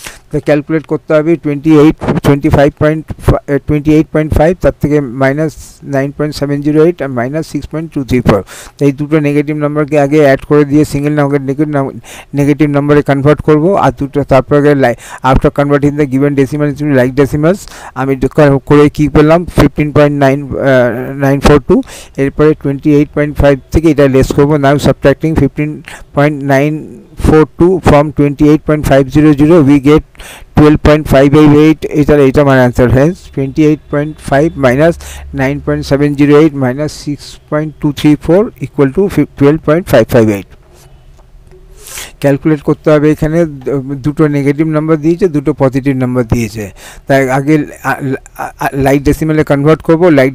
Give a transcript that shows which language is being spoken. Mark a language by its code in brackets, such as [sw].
[bn] তো ক্যালকুলেট করতে হবে 28.5, তার থেকে মাইনাস 9.708 আর মাইনাস 6.234। এই দুটো নেগেটিভ নাম্বারকে আগে অ্যাড করে দিয়ে সিঙ্গেল নেগেটিভ নাম্বারে কনভার্ট করবো। আর তারপরে after converting the given decimal into like decimals আমি করে কী করলাম 15.942। এরপরে 28.5 থেকে এটা লেস করবো। [en] Now subtracting 15.942 from 28.500 we get 12.588. এটা আমার answer hence 28.5 minus 9.708 minus 6.234 equal to 12.558. Calculate করতে হবে। [bn] এখানে দুটো নেগেটিভ নাম্বার দিয়েছে, দুটো পজিটিভ নাম্বার দিয়েছে, তাই আগে লাইক ডেসিমালে কনভার্ট করবো।